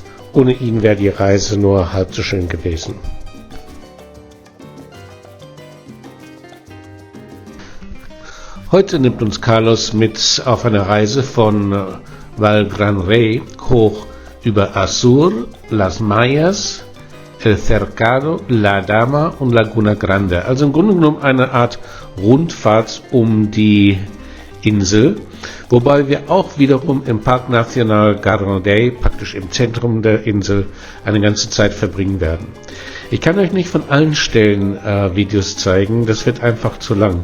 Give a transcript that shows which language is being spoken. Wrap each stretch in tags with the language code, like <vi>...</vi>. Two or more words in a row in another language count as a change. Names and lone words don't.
<de>Ohne ihn wäre die Reise nur halb so schön gewesen. Heute nimmt uns Carlos mit auf eine Reise von Val Gran Rey hoch über Azur, Las Mayas, El Cercado, La Dama und Laguna Grande. Also im Grunde genommen eine Art Rundfahrt um die Insel, wobei wir auch wiederum im Park Nacional Garrodey, praktisch im Zentrum der Insel, eine ganze Zeit verbringen werden. Ich kann euch nicht von allen Stellen Videos zeigen, das wird einfach zu lang.</de>